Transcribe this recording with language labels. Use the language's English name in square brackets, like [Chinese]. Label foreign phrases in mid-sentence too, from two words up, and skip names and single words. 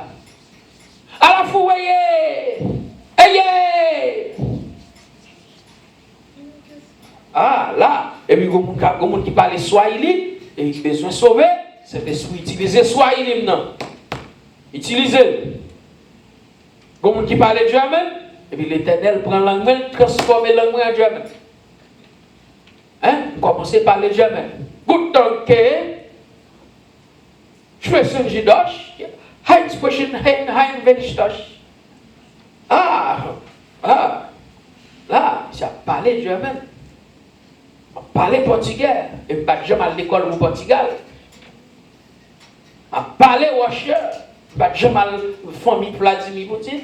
[French] À la fois, ah là, et puis quelqu'un qui parle Swahili, et il a besoin de sauver, c'est de utiliser Swahili maintenant. Utilisez. Quelqu'un qui parle German, et puis l'Éternel prend l'anglais, transforme l'anglais en German. Hein? Commencez par parler German. [German] Gut danke. Sprechen Sie Deutsch? Hein, sprechen hein, wenn ich Deutsch. [French] Ah, là, ça parle German. Parler portugais, et pas jamais à l'école au Portugal. À parler Russia, pas jamais à la famille Vladimir Poutine.